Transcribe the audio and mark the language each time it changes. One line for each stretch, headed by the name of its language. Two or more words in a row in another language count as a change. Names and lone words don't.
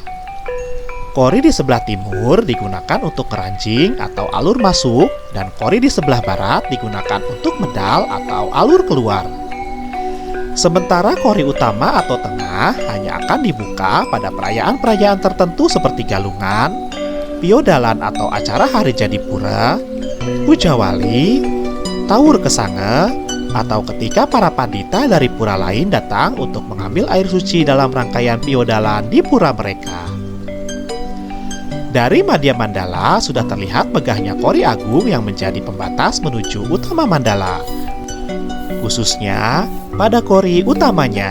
Indonesian: Kori di sebelah timur digunakan untuk keranjing atau alur masuk, dan kori di sebelah barat digunakan untuk medal atau alur keluar. Sementara kori utama atau tengah hanya akan dibuka pada perayaan-perayaan tertentu seperti galungan, piodalan atau acara hari jadi pura, puja wali, tawur kesange, atau ketika para pandita dari pura lain datang untuk mengambil air suci dalam rangkaian piodalan di pura mereka. Dari Madhya Mandala sudah terlihat megahnya Kori Agung yang menjadi pembatas menuju Utama Mandala, khususnya pada kori utamanya.